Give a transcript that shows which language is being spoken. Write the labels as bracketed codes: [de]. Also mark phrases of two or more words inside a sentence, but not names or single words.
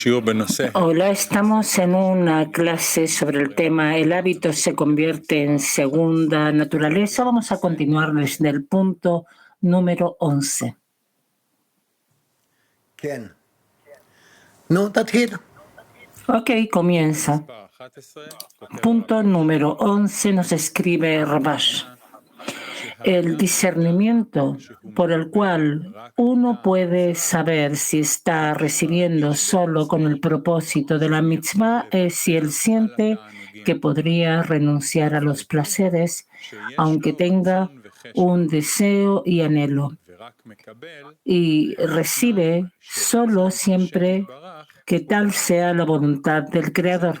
[es] Hola, estamos en una clase sobre el tema El hábito se convierte en segunda naturaleza. Vamos a continuar desde el punto número 11. [he] כן. נו, תתחיל. [es] Ok, comienza. Punto número 11 nos escribe Rabash. El discernimiento por el cual uno puede saber si está recibiendo solo con el propósito de la mitzvah es si él siente que podría renunciar a los placeres, aunque tenga un deseo y anhelo, y recibe solo siempre que tal sea la voluntad del Creador.